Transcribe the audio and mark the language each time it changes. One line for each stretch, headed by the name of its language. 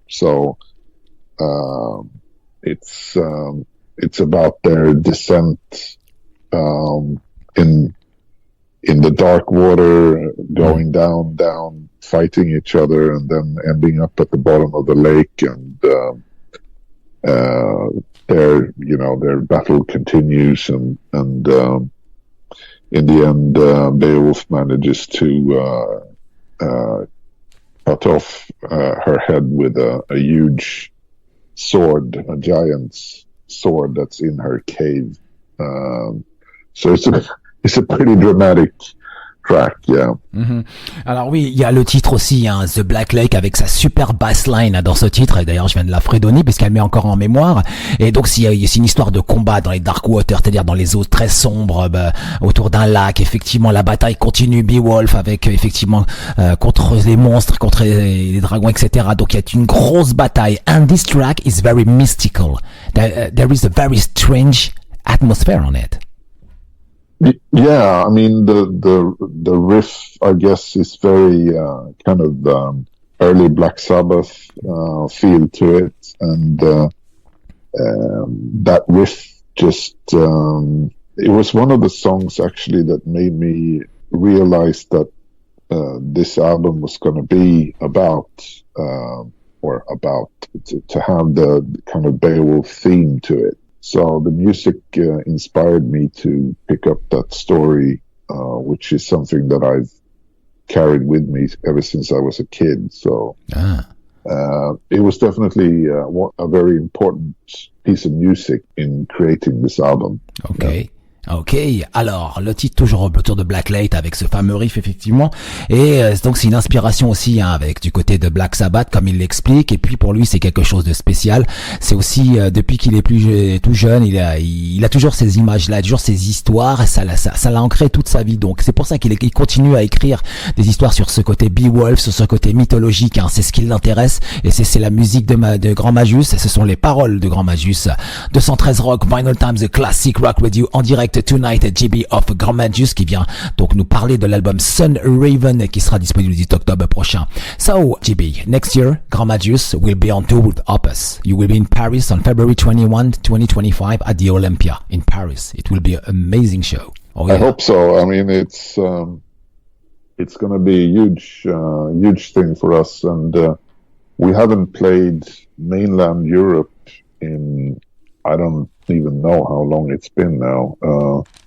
English: So it's about their descent in the dark water, going down, fighting each other, and then ending up at the bottom of the lake, and their battle continues, and in the end, Beowulf manages to cut off her head with a huge sword, a giant's sword that's in her cave. So it's a pretty dramatic track, yeah.
French: Alors oui, il y a le titre aussi, hein, The Black Lake, avec sa super bassline dans ce titre, et d'ailleurs je viens de la fredonner puisqu'elle met encore en mémoire. Et donc c'est une histoire de combat dans les dark waters, c'est-à-dire dans les eaux très sombres, autour d'un lac. Effectivement, la bataille continue, Beowulf avec effectivement contre les monstres, contre les dragons, etc. Donc il y a une grosse bataille.
English: And this track is very mystical. There is a very strange atmosphere on it. Yeah, I mean the riff, I guess, is very kind of early Black Sabbath feel to it, and that riff just it was one of the songs actually that made me realize that this album was going to be about to have the kind of Beowulf theme to it. So the music inspired me to pick up that story, which is something that I've carried with me ever since I was a kid. So it was definitely a very important piece of music in creating this album. Okay. Yeah.
French: Ok, alors le titre toujours autour de Black Lake avec ce fameux riff effectivement, et donc c'est une inspiration aussi, hein, avec du côté de Black Sabbath comme il l'explique, et puis pour lui c'est quelque chose de spécial. C'est aussi depuis qu'il est tout jeune, il a toujours ces images-là, toujours ces histoires, et ça l'a ancré toute sa vie. Donc c'est pour ça qu'il continue à écrire des histoires sur ce côté Beowulf, sur ce côté mythologique, hein, c'est ce qui l'intéresse, et c'est la musique de Grand Magus, ce sont les paroles de Grand Magus. 213 Rock, Vinyl Times, The Classic Rock Radio en direct tonight, JB of Grand Magus qui vient donc nous parler de l'album Sunraven qui sera disponible le 10 octobre prochain.
English: So, JB, next year, Grand Magus will be on tour with Opus. You will be in Paris on February 21, 2025 at the Olympia in Paris. It will be an amazing show. Oh, yeah. I hope so. I mean, it's going to be a huge thing for us, and we haven't played mainland Europe in, I don't even know how long it's been now.